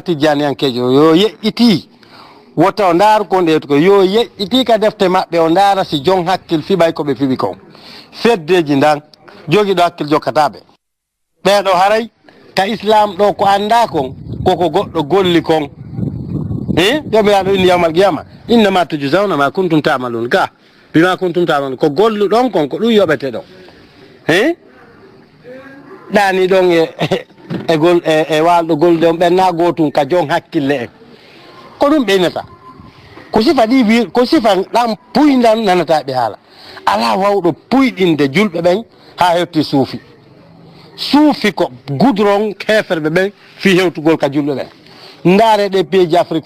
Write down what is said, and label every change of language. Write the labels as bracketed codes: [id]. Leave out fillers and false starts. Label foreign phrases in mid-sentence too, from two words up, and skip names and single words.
[ff] tijjaniyankejo yo yeƴƴiti wotta o ndaaru kon ɗeytu ko yo yeƴƴiti ka defte maɓɓe o ndaara si jon hakkil fiɓay koɓe fiɓi kon feddeji ndan jogiɗo hakkil jokkataɓe ɓeɗo haray ka islam ɗo ko anda kon koko goɗɗo golli kon jomiraɗo inni [ar] يوم القيامة إنما تجزون ما كنتم تعملون [ff] ga [ar] بما كنتم تعملون [ff] ko golluɗon kon ko ɗum yoɓete ɗo ɗani ɗon e walɗo gollude on ɓenna gotum ka jon hakkille en ko ɗum ɓeynata ko sifa ɗi ko sifa ɗan puydan nanata ɓe haala ala wawɗo puyɗinde julɓe ɓen ha hetti suufi ko goudron heferɓe ɓen fi hewtugol ka julɓe ɓen ndaare ɗe [fr] pays Afrique